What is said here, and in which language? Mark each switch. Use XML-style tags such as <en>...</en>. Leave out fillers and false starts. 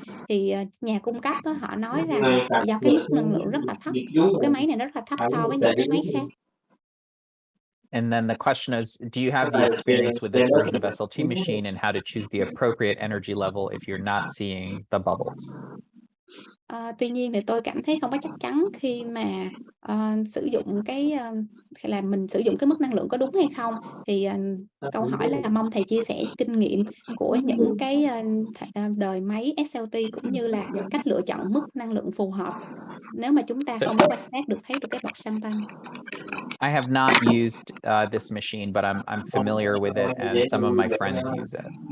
<vi>Thì nhà cung cấp á, họ nói rằng tại do cái mức năng lượng rất là thấp của cái máy này, nó rất là thấp so với những cái máy khác.</vi> <en>And then the question is, do you have the experience with this version of SLT machine and how to choose the appropriate energy level if you're not seeing the bubbles?</en> <vi>Tuy nhiên thì tôi cảm thấy không có chắc chắn khi mà sử dụng là mình sử dụng cái mức năng lượng có đúng hay không. Thì câu hỏi là mong thầy chia sẻ kinh nghiệm của những cái đời máy SLT cũng như là cách lựa chọn mức năng lượng phù hợp nếu mà chúng ta không có quan sát thấy được cái bọt champagne.</vi> <en>I have not used this machine, but I'm familiar with it, and some of my friends use it.</en>